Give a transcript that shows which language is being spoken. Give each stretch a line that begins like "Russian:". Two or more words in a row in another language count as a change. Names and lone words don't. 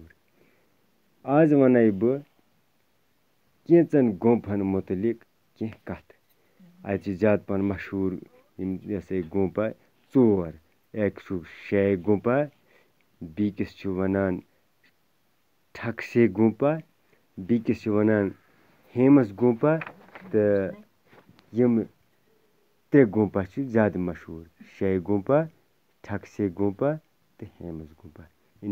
Kashmiri: आज वन बह कैचन गुम्पन मुतलिक कह कथ। अत ज्यादा पन मशहूर यह सा गुम्पा 4 एक शेख गुम्पा बीकिस वनान ठकसे गुम्पा बीकिस वनान हेमस गुम्पा तो यम 3 गुम्पा ज्यादा मशहूर शेख गुम्पा ठकसे गुम्पा तो हेमस गुम्पा।